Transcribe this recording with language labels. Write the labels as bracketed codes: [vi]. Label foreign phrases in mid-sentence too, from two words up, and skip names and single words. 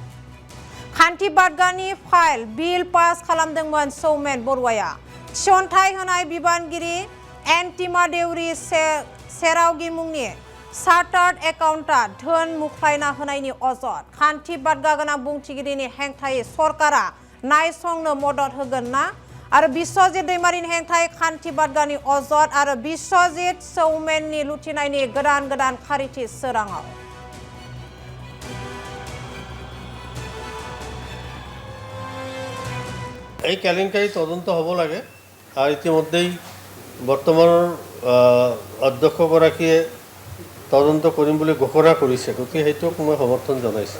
[brx] खान्थिपादगानि फाइल बिल पास खालामदोंमोन सौमेन बरुवाया थिसनथाइ होनाय बिबानगिरि एन्टिमा देउरि सेरावगी मुंनि [en] chartered accountant [brx] धोन मुख्लायना होनायनि अजद खान्थिपादगा गोनां बुंथिगिरिनि हेंथायै सरकारा नायसंनो मदद होगोन ना आरो बिश्वजित दैमारिनि हेंथायै खान्थिपादगानि अजद आरो बिश्वजित सौमेननि लुथिनायनि गोदान गोदान खारिथि सोराङाव [as] এই কেলেংকাৰী তদন্ত হ'ব লাগে আৰু ইতিমধ্যেই বৰ্তমানৰ অধ্যক্ষগৰাকীয়ে তদন্ত কৰিম বুলি ঘোষণা কৰিছে গতিকে সেইটোক মই সমৰ্থন জনাইছোঁ।